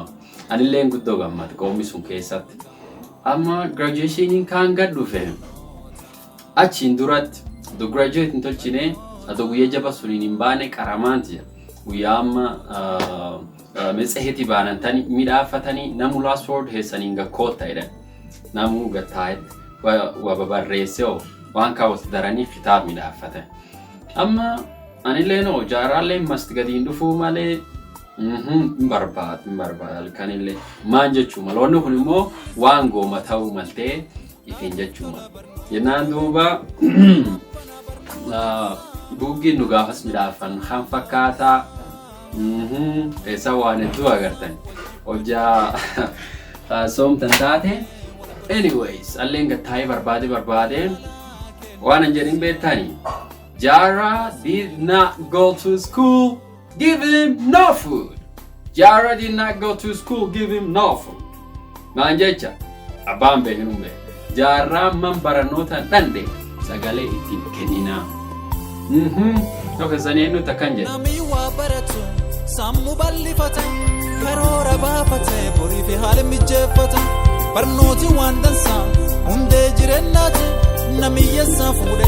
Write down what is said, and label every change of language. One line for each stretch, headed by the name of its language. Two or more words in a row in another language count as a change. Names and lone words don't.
Oromo: anillee guddoo gammad qoomni sun keessatti amma graduationiin kaan gad dhufe achiin duratti do graduate hin tolchine ado guyyaa jabaa suniin hin baane qaramaan jira guyyaa amma metsaheti baanantanii midhaafatanii namu
English: last word
Oromo: heessaniin gakkoota jedhan namu gattaa'etti wababarreessoo waan kaawwatu daranii kitaab midhaafatan amma anillee no jaaraallee masti gadiin dhufuu malee barbaad kanillee maan jechuu maloonni kun immoo waan gooma ta'uu maltee ittiin jechuu jennaan duuba buuggiin nu gaafas midhaafan kan fakkaataa eessa waan hedduu agartan hojjaa soomtan taate anyways alleen gattaa'ee barbaade waan an jedhin beektanii Jara
English: did not go to school, give him no food. Jara did not go to school, give him no food.
Oromo: Maan jecha abbaan beeknu Jara man baranoota dhande sagalee ittiin kenninaa. Tokkosanii nuti akkan jedhe. Namni waa baratu sammuu bal'ifata karoora baafate borii fi haala mijeeffata barnooti waan dansaa hundee jireenyaati namiyyeessaa fuudhee.